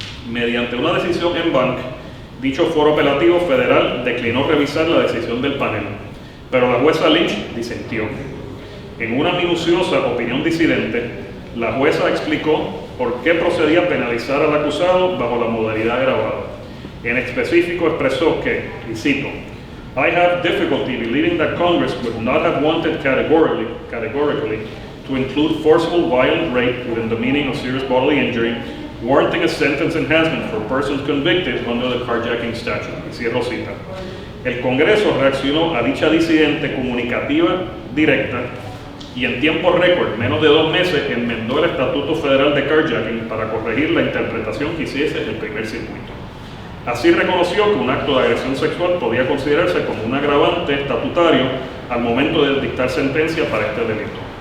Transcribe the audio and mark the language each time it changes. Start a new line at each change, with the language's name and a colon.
Spanish: Mediante una decisión en banc, dicho foro apelativo federal declinó revisar la decisión del panel, pero la jueza Lynch disentió. En una minuciosa opinión disidente, la jueza explicó por qué procedía a penalizar al acusado bajo la modalidad agravada. En específico expresó que, y cito,
English: "I have difficulty believing that Congress would not have wanted categorically to include forcible violent rape within the meaning of serious bodily injury, warranting a sentence enhancement for persons convicted under the carjacking statute."
Spanish: Y cierro cita. El Congreso reaccionó a dicha disidente comunicativa directa y en tiempo récord, menos de 2 meses, enmendó el Estatuto Federal de Carjacking para corregir la interpretación que hiciese el primer circuito. Así reconoció que un acto de agresión sexual podía considerarse como un agravante estatutario al momento de dictar sentencia para este delito.